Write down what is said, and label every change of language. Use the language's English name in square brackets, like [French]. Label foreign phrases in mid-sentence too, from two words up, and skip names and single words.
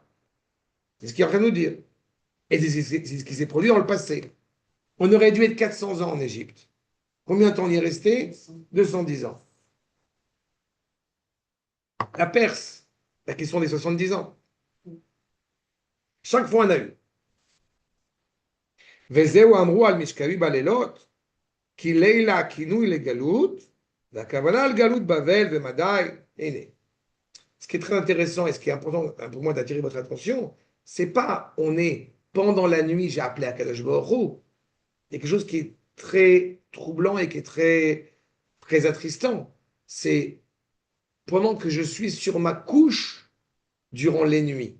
[French] C'est ce qu'il est en train de nous dire. Et c'est ce qui s'est produit dans le passé. On aurait dû être 400 ans en Égypte. Combien de temps on y est resté? 210 ans. La Perse, la question des 70 ans. Chaque fois on a eu. [Hebrew] וזהו אמרו על משכבי בלילות, כי לילה הכינוי לגלות, והכוונה על גלות בבל ומדי, הנה. [French] Ce qui est très intéressant et ce qui est important pour moi d'attirer votre attention, c'est pas on est pendant la nuit, j'ai appelé à Kadosh Baruch Hu. Il y a quelque chose qui est très troublant et qui est très, très attristant. C'est pendant que je suis sur ma couche durant les nuits.